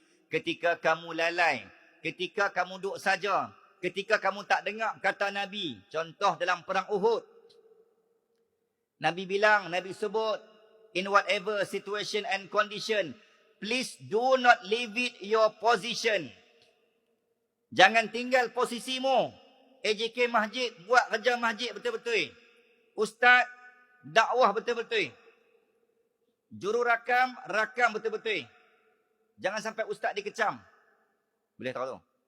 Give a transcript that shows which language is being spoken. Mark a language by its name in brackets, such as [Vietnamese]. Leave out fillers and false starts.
[Malay] Ketika kamu lalai, ketika kamu duduk saja, ketika kamu tak dengar kata Nabi. Contoh dalam perang Uhud. Nabi bilang, Nabi sebut, [English] in whatever situation and condition, please do not leave it your position. [Malay] Jangan tinggal posisimu. AJK masjid, buat kerja masjid betul-betul. Ustaz, dakwah betul-betul. Juru rakam, rakam betul-betul. Jangan sampai ustaz dikecam. Boleh tahu tu?